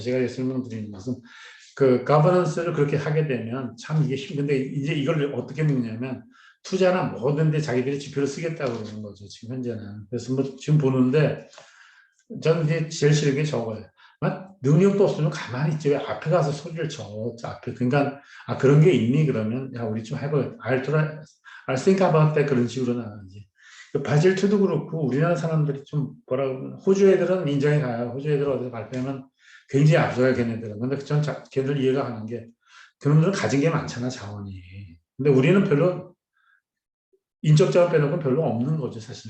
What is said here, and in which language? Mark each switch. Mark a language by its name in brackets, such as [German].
[Korean] 제가 설명드리는 것은 그 가버넌스를 그렇게 하게 되면 참 이게 힘든데 이제 이걸 어떻게 먹냐면 투자나 뭐든 데 자기들이 지표를 쓰겠다고 그러는 거죠. 지금 현재는. 그래서 뭐 지금 보는데 저는 이제 제일 싫은 게 저거예요. 능력도 없으면 가만히 있지 왜 앞에 가서 소리를 쳐. 앞에. 그러니까 그런 게 있니 그러면 야 우리 좀 해봐요. [English] I'll think about that [Korean] 그런 식으로 나가지. 바질 2도 그렇고 우리나라 사람들이 좀 뭐라 그러면 호주 애들은 인정해 가요. 호주 애들 어디서 발표하면 굉장히 앞서요 걔네들은. 근데 전 걔들 이해가 가는 게 그놈들은 가진 게 많잖아 자원이. 근데 우리는 별로 인적 자원 빼놓고 별로 없는 거죠 사실.